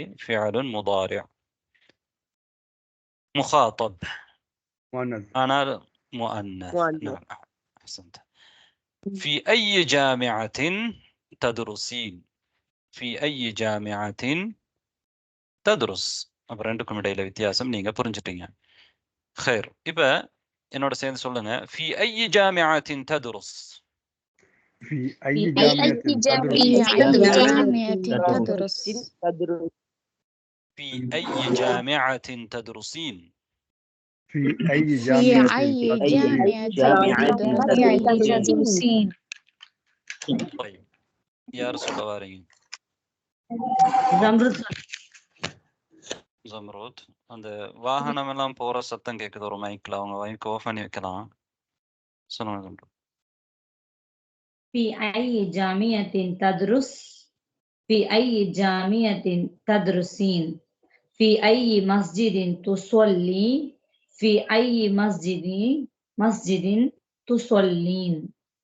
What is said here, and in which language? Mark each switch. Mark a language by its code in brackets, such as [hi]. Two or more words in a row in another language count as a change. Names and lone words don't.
[ar] فعل مضارع. مخاطب أنا مؤنث. نعم أحسنت. في أي جامعة تدرسين. في أي جامعة تدرس. [ta] அப்புறம் ரெண்டுக்கும் இடையில வித்தியாசம் நீங்க புரிஞ்சிட்டீங்க. خير. இப்ப என்னோட சேர்ந்து சொல்லுங்க. [ar] في أي جامعة تدرس. في أي جامعة تدرس. في أي جامعة تدرسين. في أي جامعة تدرسين. طيب يا رسول الله. [ta] ஜம்ரூத். அந்த வாகனம் எல்லாம் போற சத்தம் கேக்குது ஒரு மைக்ல. அவங்க [en] mic off [ta] பண்ணி வைக்கலாம். சொல்லுங்க ஜம்ரூத். [ar] في أي جامعة تدرس. في أي جامعة تدرسين. في أي مسجد تصلي. في أي مسجد تصلين.